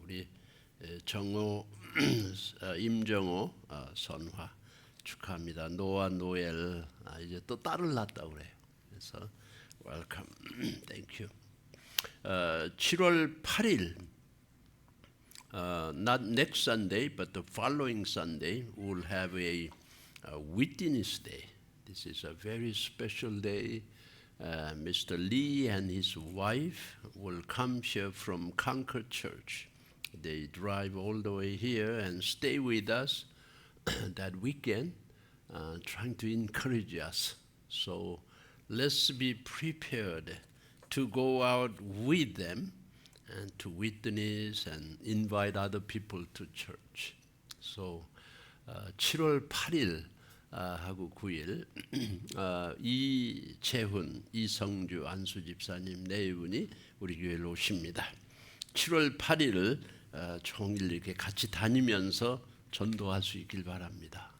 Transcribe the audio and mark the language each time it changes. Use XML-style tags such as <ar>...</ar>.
<ko>우리 정호, 임정호, 선화 축하합니다. 노아, 노엘 이제 또 딸을 낳았다고 그래요. 그래서</ko> <en>welcome, thank you. 7월 8일, not next Sunday, but the following Sunday, we'll have a Witness Day. This is a very special day. Mr. Lee and his wife will come here from Concord Church. They drive all the way here and stay with us that weekend, trying to encourage us. So let's be prepared to go out with them and to witness and invite other people to church. So</en> <ko>7월 8일 하고 9일 이채훈, 이성주, 안수 집사님 네 분이 우리 교회로 오십니다. 7월 8일을 종일 이렇게 같이 다니면서 전도할 수 있길 바랍니다.</ko>